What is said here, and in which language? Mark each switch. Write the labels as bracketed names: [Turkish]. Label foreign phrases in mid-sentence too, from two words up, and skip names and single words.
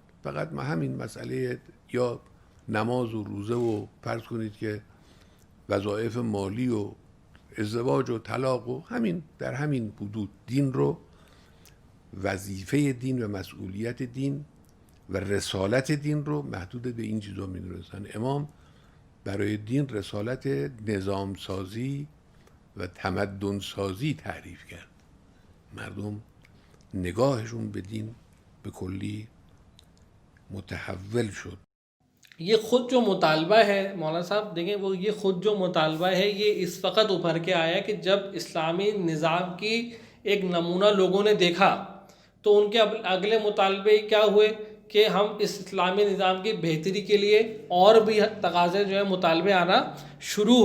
[Persian] فقط همین مسئله یا نماز و روزه و فرض کنید که وظایف مالی و ازدواج و طلاق و همین در همین حدود دین رو، وظیفه دین و مسئولیت دین و رسالت دین رو محدود به این چیزا میدونستند. امام برای دین رسالت نظام سازی و تمدن سازی تعریف کرد. مردم نگاهشون به دین به کلی متحول شد. [Urdu] یہ خود جو مطالبہ ہے مولانا صاحب دیکھیں, وہ یہ خود جو مطالبہ ہے یہ اس وقت ابھر کے آیا کہ جب اسلامی نظام کی ایک نمونہ لوگوں نے دیکھا تو ان کے اگلے مطالبے کیا ہوئے کہ ہم اس اسلامی نظام کی بہتری کے لیے اور بھی تقاضے جو ہے مطالبے آنا شروع ہوئے.